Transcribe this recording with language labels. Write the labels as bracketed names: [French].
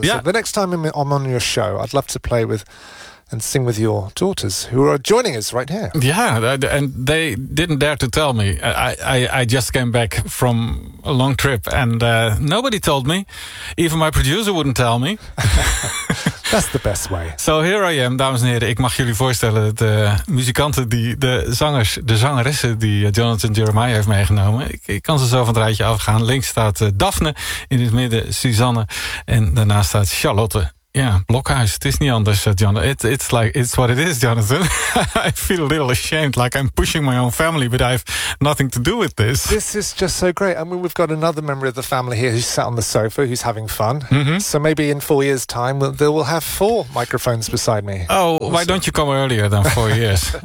[English] Yeah. So the next time I'm on your show, I'd love to play with and sing with your daughters, who are joining us right here. Yeah, and they didn't dare to tell me. I just came back from a long trip, and nobody told me. Even my producer wouldn't tell me. That's the best way. So here I am, [Dutch] dames en heren. Ik mag jullie voorstellen, de muzikanten, de zangeressen die Jonathan Jeremiah heeft meegenomen. Ik kan ze zo van het rijtje afgaan. Links staat Daphne, in het midden Suzanne, en daarnaast staat Charlotte. Ja, Blokhuis. Het is niet anders, Jonathan. [English] It's what it is, Jonathan. I feel a little ashamed, like I'm pushing my own family, but I have nothing to do with this. This is just so great. I mean, we've got another member of the family here who's sat on the sofa, who's having fun. Mm-hmm. So maybe in 4 years' time, they will have 4 microphones beside me. Oh, we'll why see. Don't you come earlier than 4 years?